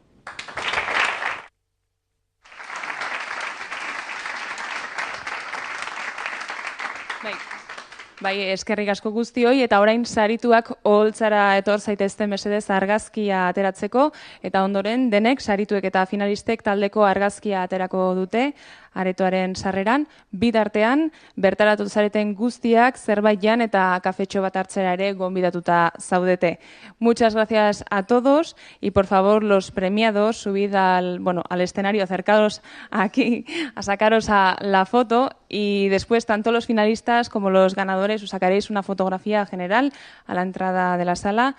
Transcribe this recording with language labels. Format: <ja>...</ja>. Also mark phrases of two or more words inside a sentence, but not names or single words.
<eu>Bai, eskerrik asko guztioi eta orain sarituak oholtzara etor zaitezten mesedez argazkia ateratzeko eta ondoren denek sarituek eta finalistek taldeko argazkia aterako dute aretoaren sarreran, bitartean bertaratu zareten guztiak zerbait jan eta kafetxo bat hartzera ere gonbidatuta zaudete.</eu> <es>Muchas gracias a todos y por favor los premiados subid al escenario, acercados aquí a sacaros a la foto y después tanto los finalistas como los ganadores os sacaréis una fotografía general a la entrada entrada de la sala.</es>